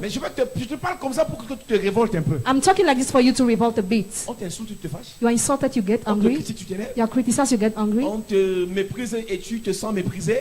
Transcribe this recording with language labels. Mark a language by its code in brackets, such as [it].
[fr] Mais je te parle comme ça pour que tu te révoltes un peu. [en] I'm talking like this for you to revolt a bit. [fr] On t'insulte, tu te fâches. [en] You are insulted, you get [fr] On te [en] angry. [fr] critique, tu t'énerves. [en] You are criticized, you get angry. [fr] On te méprise et tu te sens méprisé.